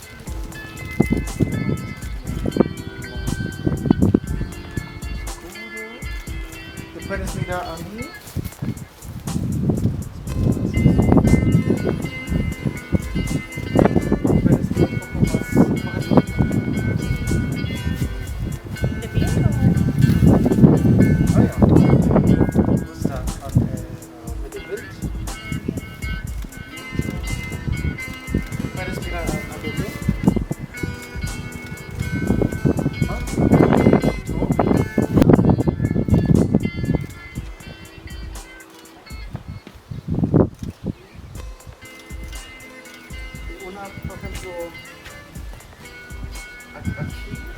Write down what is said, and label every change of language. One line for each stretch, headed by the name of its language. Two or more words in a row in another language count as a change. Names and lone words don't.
Spanish: Tú puedes mirar a mí. Puedes ir un poco más. ¿De pie?
German: Ah ja. Du musst da mit dem Bild.
Spanish: Puedes mirar a Bebé. Una, por ejemplo, aquí.